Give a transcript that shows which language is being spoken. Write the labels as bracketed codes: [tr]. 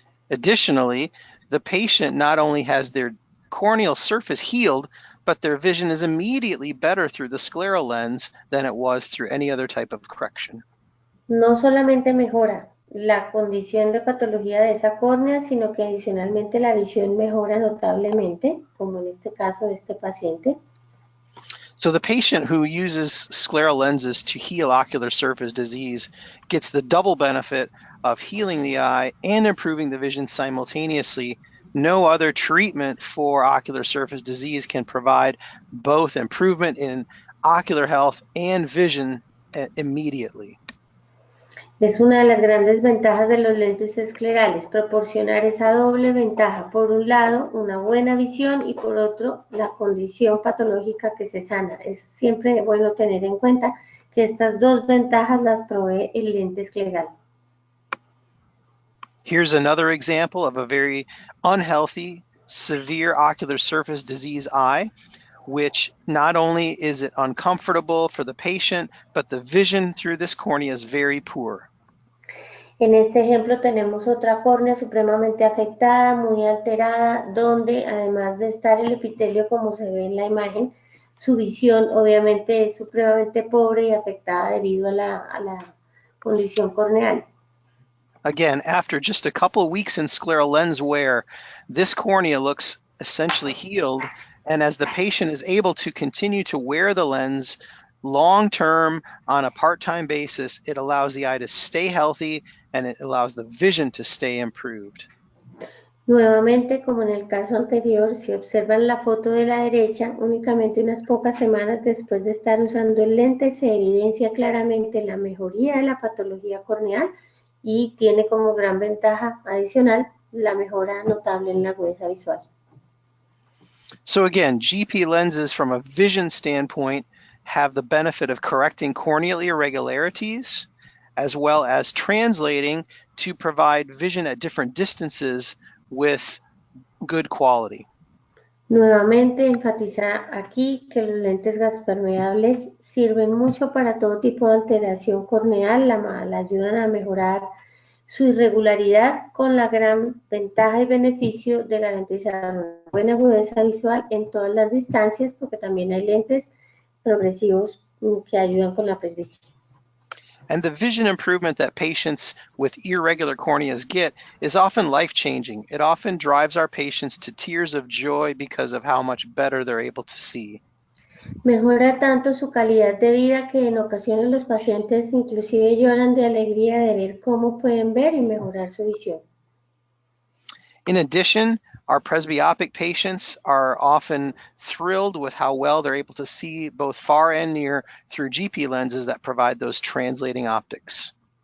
[en] Additionally, the patient not only has their corneal surface healed, but their vision is immediately better through the scleral lens than it was through any other type of correction. [es] No solamente mejora la condición de patología de esa córnea, sino que adicionalmente la visión mejora notablemente, como en este caso de este paciente. [en] So the patient who uses scleral lenses to heal ocular surface disease gets the double benefit of healing the eye and improving the vision simultaneously. No other treatment for ocular surface disease can provide both improvement in ocular health and vision immediately. [es] Es una de las grandes ventajas de los lentes esclerales, proporcionar esa doble ventaja. Por un lado, una buena visión y por otro, la condición patológica que se sana. Es siempre bueno tener en cuenta que estas dos ventajas las provee el lente escleral. [en] Here's another example of a very unhealthy, severe ocular surface disease eye, which not only is it uncomfortable for the patient, but the vision through this cornea is very poor. [es] En este ejemplo tenemos otra córnea supremamente afectada, muy alterada, donde además de estar el epitelio como se ve en la imagen, su visión obviamente es supremamente pobre y afectada debido a la condición corneal. [en] Again, after just a couple weeks in scleral lens wear, this cornea looks essentially healed, and as the patient is able to continue to wear the lens long-term on a part-time basis, it allows the eye to stay healthy and it allows the vision to stay improved. [es] Nuevamente, como en el caso anterior, si observan la foto de la derecha, únicamente unas pocas semanas después de estar usando el lente se evidencia claramente la mejoría de la patología corneal y tiene como gran ventaja adicional la mejora notable en la agudeza visual. [en] So again, GP lenses from a vision standpoint have the benefit of correcting corneal irregularities as well as translating to provide vision at different distances with good quality. [es] Nuevamente enfatiza aquí que los lentes gaspermeables sirven mucho para todo tipo de alteración corneal, la ayudan a mejorar su irregularidad con la gran ventaja y beneficio de garantizar una buena agudeza visual en todas las distancias, porque también hay lentes progresivos que ayudan con la presbicia. [en] And the vision improvement that patients with irregular corneas get is often life-changing. It often drives our patients to tears of joy because of how much better they're able to see. [es] Mejora tanto su calidad de vida que en ocasiones los pacientes inclusive lloran de alegría de ver cómo pueden ver y mejorar su visión. [en] In addition, our presbyopic patients are often thrilled with how well they're able to see both far and near through GP lenses that provide those translating optics.